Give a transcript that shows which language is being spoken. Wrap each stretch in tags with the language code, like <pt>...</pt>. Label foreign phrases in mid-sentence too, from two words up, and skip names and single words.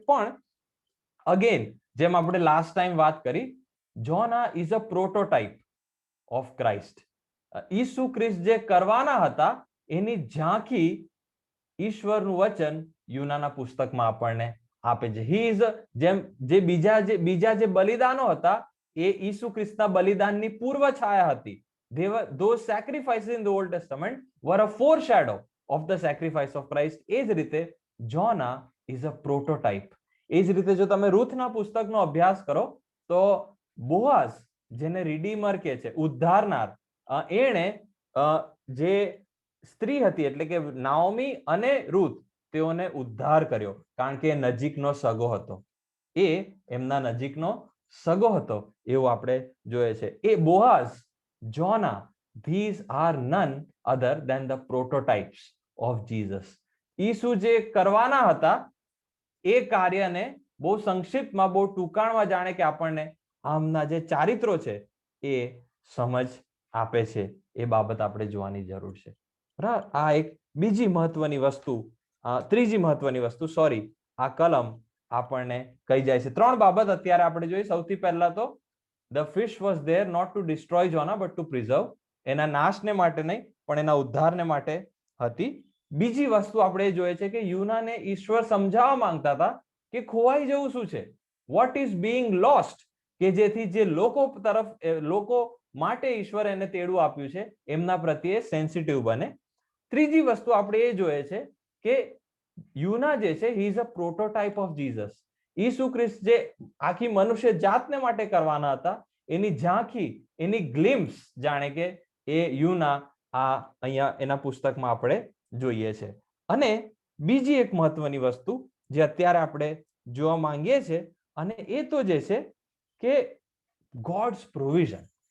<en>પણ અગેન</en> <gu>જેમ આપણે</gu> <en>last time</en> <gu>વાત કરી,</gu> <en>Jonah is a prototype of Christ.</en> <gu>ઈસુ ખ્રિસ્ત જે કરવાના હતા એની ઝાંખી ઈશ્વરનું વચન યુનાના પુસ્તકમાં આપણને આપે છે.</gu> <en>he is</en> <gu>જેમ જે બીજા જે બલિદાનો હતા એ ઈસુ ખ્રિસ્તના બલિદાનની પૂર્વ છાયા હતી.</gu> <en>Those sacrifices in the Old Testament were a foreshadow of the sacrifice of Christ.</en> <gu>એ જ રીતે જોના</gu> <en>is a prototype.</en> <gu>એ જ રીતે જો તમે રૂથના પુસ્તકનો અભ્યાસ કરો તો બોઆઝ, જેને રિડીમર કહે છે, ઉદ્ધારનાર, એણે જે સ્ત્રી હતી એટલે કે નાઓમી અને રૂથ, તેઓને ઉદ્ધાર કર્યો કારણ કે નજીકનો સગો હતો. એ એમના નજીકનો સગો હતો એવું આપણે જોઈએ છે. એ બોઆઝ, જોના,</gu> <en>these are none other than the prototypes of Jesus.</en> <gu>ઈસુ જે કરવાના હતા એ કાર્યને બહુ સંક્ષિપ્તમાં, બહુ ટૂંકાણમાં જાણે કે આપણને આમના જે ચારિત્રો છે એ સમજ આપે છે. એ બાબત આપણે જોવાની જરૂર છે. આ એક બીજી મહત્વની વસ્તુ, ત્રીજી મહત્વની વસ્તુ, સોરી, આ કલમ આપણને કહી જાય છે.</gu> <en>3</en> <gu>બાબત અત્યારે આપણે જોઈએ. સૌથી પહેલા તો</gu> <en>the fish was there not to destroy Jonah but to preserve.</en> <gu>એના નાશને માટે નહીં પણ એના ઉદ્ધારને માટે હતી. બીજી વસ્તુ આપણે જોઈએ છે કે યુનાને ઈશ્વર સમજાવવા માંગતા હતા કે ખોવાઈ જવું શું છે,</gu> <en>what is being lost,</en> <gu>કે જેથી જે લોકો માટે ઈશ્વર એને તેડું આપ્યું છે એમના પ્રત્યે સેન્સિટિવ બને. ત્રીજી વસ્તુ આપણે એ જોઈએ છે કે યુના જે છે</gu> <en>he is a prototype of Jesus.</en> <gu>ઈસુ ખ્રિસ્ત જે આખી મનુષ્ય જાતને માટે કરવાના હતા એની ઝાંખી, એની ગ્લિમ્સ જાણે કે એ યુના આ અહીંયા એના પુસ્તકમાં આપણે જોઈએ છે. અને બીજી એક મહત્વની વસ્તુ જે અત્યારે આપણે જોવા માંગીએ છે અને એ તો જે છે કે</gu> <en>God's provision.</en>